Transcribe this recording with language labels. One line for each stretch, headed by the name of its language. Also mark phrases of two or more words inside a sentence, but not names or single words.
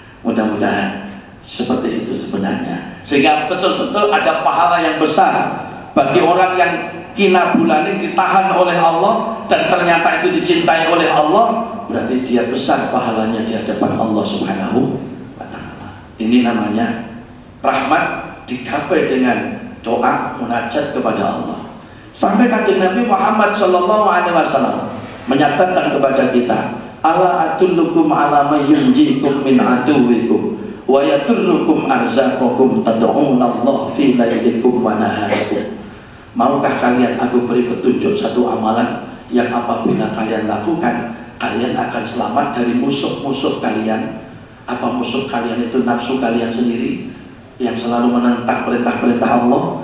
Indonesian: Mudah-mudahan seperti itu sebenarnya, sehingga betul-betul ada pahala yang besar bagi orang yang kinabulani ditahan oleh Allah dan ternyata itu dicintai oleh Allah. Berarti dia besar pahalanya di hadapan Allah
Arabic: سبحانه وتعالى.
Indonesian: Ini namanya rahmat digapai dengan doa munajat kepada Allah. Sampai Kanjeng Nabi Muhammad
Arabic: صلى الله عليه وسلم
Indonesian: menyatakan kepada kita,
Arabic: ألا أدلكم على ما ينجيكم من عدوكم ويدر لكم أرزاقكم تدعون الله في ليلكم ونهاركم.
Indonesian: Maukah kalian aku beri petunjuk satu amalan yang apabila kalian lakukan, kalian akan selamat dari musuh-musuh kalian. Apa musuh kalian itu? Nafsu kalian sendiri yang selalu menentang perintah-perintah Allah.